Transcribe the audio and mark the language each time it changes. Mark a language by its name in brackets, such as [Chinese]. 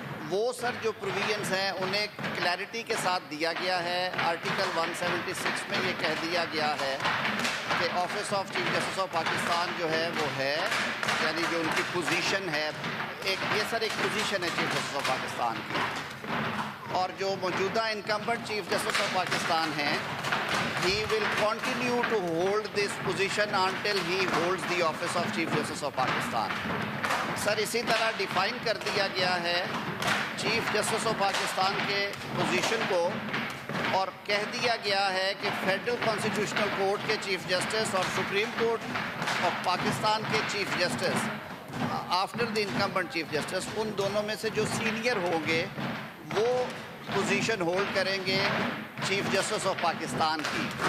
[Urdu] وہ سر جو پروویژنس ہیں انہیں کلیئرٹی کے ساتھ دیا گیا ہے. آرٹیکل 176 میں یہ کہہ دیا گیا ہے کہ office of chief justice of Pakistan جو ہے وہ ہے, یعنی جو ان کی پوزیشن ہے, یہ سر ایک پوزیشن ہے چیف جسٹس آف پاکستان کی. اور جو موجودہ incumbent chief justice of Pakistan ہیں, [English] he will continue to hold this position until he holds the office of Chief Justice of Pakistan. [Urdu] سر اسی طرح ڈیفائن کر دیا گیا ہے چیف جسٹس آف پاکستان کے پوزیشن کو اور کہہ دیا گیا ہے کہ فیڈرل کانسٹیٹیوشنل کورٹ کے چیف جسٹس اور سپریم کورٹ آف پاکستان کے chief justice after the incumbent chief justice in دونوں میں سے جو سینئر ہوں گے وہ پوزیشن ہولڈ کریں گے چیف جسٹس آف پاکستان کی.